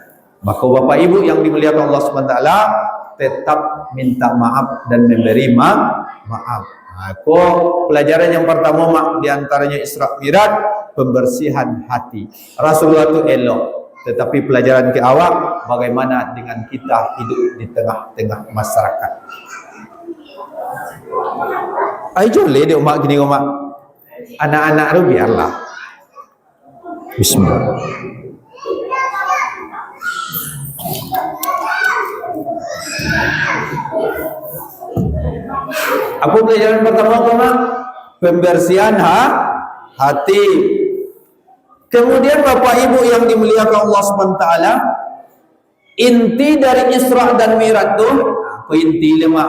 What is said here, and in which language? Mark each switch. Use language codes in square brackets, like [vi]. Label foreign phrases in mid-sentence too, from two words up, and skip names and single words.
[id] Maka bapak ibu yang dimuliakan Allah SWT, tetap minta maaf dan memberi maaf. Pelajaran yang pertama mak, diantaranya Isra Mi'raj, pembersihan hati. Rasulullah itu elok. Tetapi pelajaran ke awal, bagaimana dengan kita hidup di tengah-tengah masyarakat. Ayo le dek mak gini mak. Anak-anak tu biarlah. Bismillah. Apa pelajaran pertama mak? Pembersihan hati. Kemudian bapak ibu yang dimuliakan Allah SWT, inti dari Isra dan Mi'raj tu, apa inti mak?